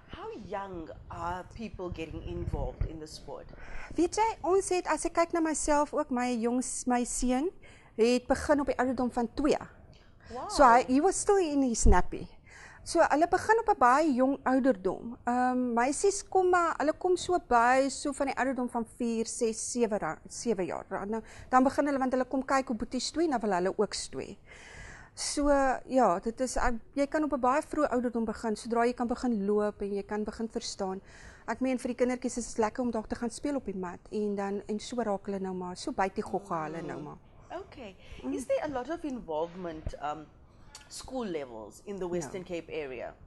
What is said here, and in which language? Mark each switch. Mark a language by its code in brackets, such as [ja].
[en] How young are people getting involved in the sport? [af] Weet jy, ons het, as ek kyk na myself ook, my seun het begin op die ouderdom van 2. [en] Wow. So he was still in his nappy. [af] So hulle begin op 'n baie jong ouderdom. Meisies hulle kom so van die ouderdom van 4, 6, 7 jaar. Dan begin hulle, want hulle kom kyk hoe boetie stoei, dan wil hulle ook stoei. So ja, dit is jy kan op 'n baie vroeë ouderdom begin, sodra jy kan begin loop en jy kan begin verstaan. Ek meen vir die kindertjies is dit lekker om dalk te gaan speel op die mat en so raak hulle nou maar, so byt die gogga hulle nou maar. [en] Okay. Is there a lot of involvement school levels in the Western Cape area?